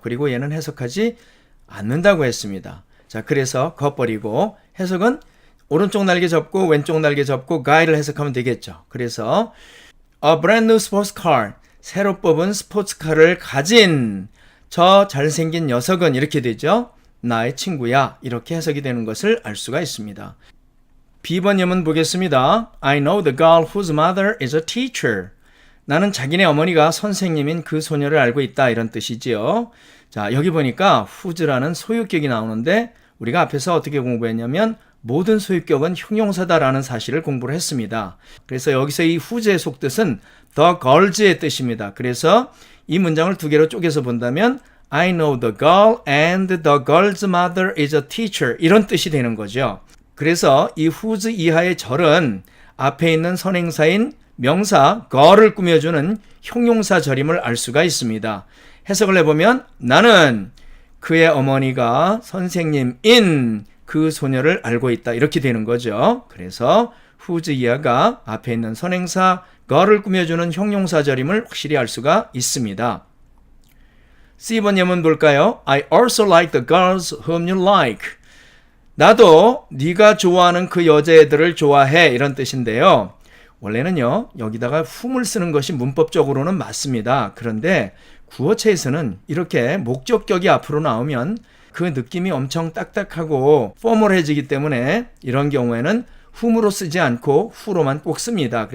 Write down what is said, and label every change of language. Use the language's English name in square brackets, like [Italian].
[Korean] 그리고 얘는 해석하지 않는다고 했습니다. 자, 그래서 겉버리고 해석은 오른쪽 날개 접고 왼쪽 날개 접고 guy를 해석하면 되겠죠. 그래서 [English] a brand new sports car [Korean] 새로 뽑은 스포츠카를 가진 저 잘생긴 녀석은 이렇게 되죠. 나의 친구야. 이렇게 해석이 되는 것을 알 수가 있습니다. B번 예문 보겠습니다. [English] I know the girl whose mother is a teacher. [Korean] 나는 자기네 어머니가 선생님인 그 소녀를 알고 있다. 이런 뜻이지요. 자, 여기 보니까 whose라는 소유격이 나오는데 우리가 앞에서 어떻게 공부했냐면 모든 소유격은 형용사다라는 사실을 공부를 했습니다. 그래서 여기서 이 whose의 속뜻은 the girls의 뜻입니다. 그래서 이 문장을 두 개로 쪼개서 본다면 [English] I know the girl and the girl's mother is a teacher [Korean] 이런 뜻이 되는 거죠. 그래서 이 whose 이하의 절은 앞에 있는 선행사인 명사 girl을 꾸며주는 형용사 절임을 알 수가 있습니다. 해석을 해보면 나는 그의 어머니가 선생님인 그 소녀를 알고 있다 이렇게 되는 거죠. 그래서 whose 이하가 앞에 있는 선행사 girl을 꾸며주는 형용사절임을 확실히 알 수가 있습니다. C번 예문 볼까요? [English] I also like the girls whom you like. [Korean] 나도 네가 좋아하는 그 여자애들을 좋아해 이런 뜻인데요. 원래는요 여기다가 whom을 쓰는 것이 문법적으로는 맞습니다. 그런데 구어체에서는 이렇게 목적격이 앞으로 나오면 그 느낌이 엄청 딱딱하고 포멀해지기 때문에 이런 경우에는 whom으로 쓰지 않고 who로만 꼭 씁니다.